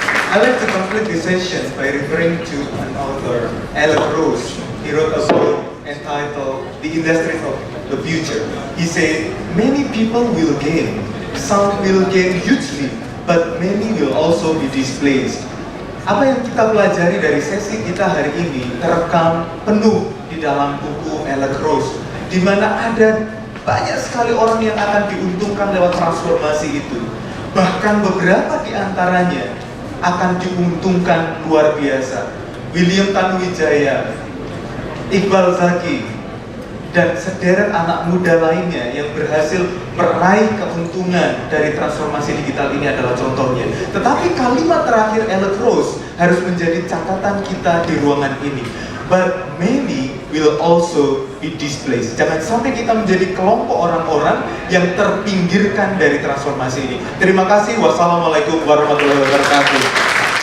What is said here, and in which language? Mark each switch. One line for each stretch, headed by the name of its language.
English: I'd like to conclude this session by referring to an author, Rose. He wrote a book entitled The Industries of the Future. He said, many people will gain. Some will gain hugely, but many will also be displaced.
Indonesian: Apa yang kita pelajari dari sesi kita hari ini terekam penuh di dalam buku Rose, di mana ada banyak sekali orang yang akan diuntungkan lewat transformasi itu. Bahkan beberapa di antaranya akan diuntungkan luar biasa. William Tanuwijaya, Iqbal Zaki, dan sederet anak muda lainnya yang berhasil meraih keuntungan dari transformasi digital ini adalah contohnya. Tetapi kalimat terakhir Alex Rose harus menjadi catatan kita di ruangan ini.
English: But many will also be displaced.
Indonesian: Jangan sampai kita menjadi kelompok orang-orang yang terpinggirkan dari transformasi ini. Terima kasih. Wassalamualaikum warahmatullahi wabarakatuh.